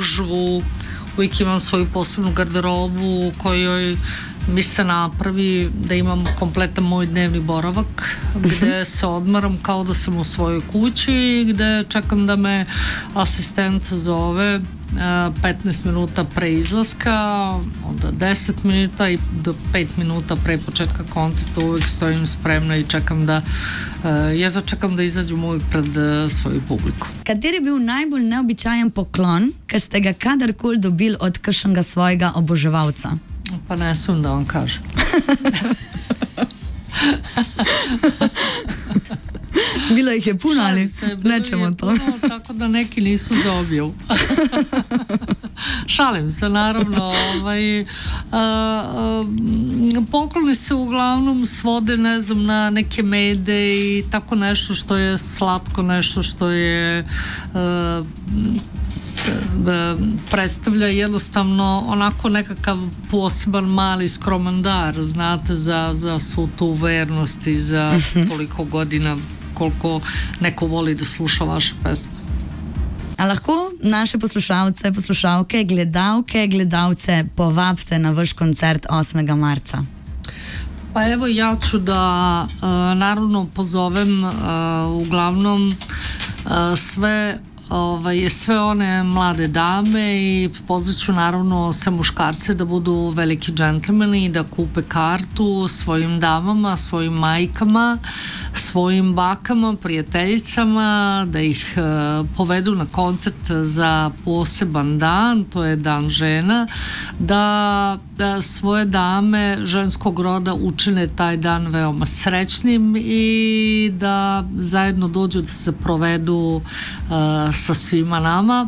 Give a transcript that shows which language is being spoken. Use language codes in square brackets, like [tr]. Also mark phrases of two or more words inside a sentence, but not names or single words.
[sr] Uvijek imam svoju posebnu garderobu u kojoj mi se napravi da imam kompletan moj dnevni boravak gde se odmaram kao da sam u svojoj kući, gde čekam da me asistent zove 15 minuta pre izlaska, onda 10 minuta i do 5 minuta pre početka koncerta uvijek stojim spremna i čekam da jedva čekam da izađem uvijek pred svoju publiku. [sl] Kateri je bil najbolj neobičajen poklon, ki ste ga kadarkoli dobili od kakšnega svojega oboževalca? [sr] Pa ne smem da vam kažem. Bilo ih je puno, ali nećemo to. Puno, tako da neki nisu za objav. Šalim se, naravno. Pokloni se uglavnom svode, ne znam, na neke mede i tako nešto što je slatko, nešto što je predstavlja jednostavno onako nekakav poseban mali skroman dar, znate, za svu tu vernost i za toliko godina koliko neko voli da sluša vaše pesme. [sl] A lahko naše poslušalce, poslušalke, gledalke, gledalce povabite na vaš koncert 8. marca? [sr] Pa evo, ja ću da naravno pozovem uglavnom sve one mlade dame i pozvaću naravno sve muškarce da budu veliki džentlmeni i da kupe kartu svojim damama, svojim majkama, svojim bakama, prijateljicama, da ih povedu na koncert za poseban dan, to je Dan žena, da svoje dame ženskog roda učine taj dan veoma srećnim i da zajedno dođu da se provedu sa svima nama.